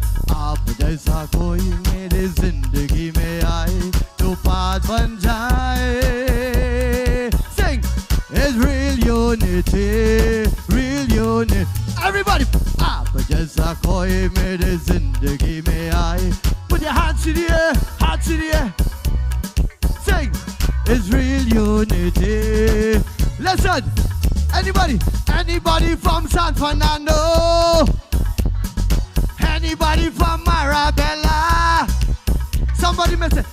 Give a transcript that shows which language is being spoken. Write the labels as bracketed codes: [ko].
[hi] आप जैसा कोई मेरे जिंदगी में आए तो पास बन जाए. [en] Sing. It's real unity, real unity. Everybody. [hi] आप जैसा कोई मेरे जिंदगी में आए. [en] Put your hands in the air, hands in the air. Sing. It's real unity. Listen. Anybody from San Fernando? Anybody from Marabella? Somebody missing.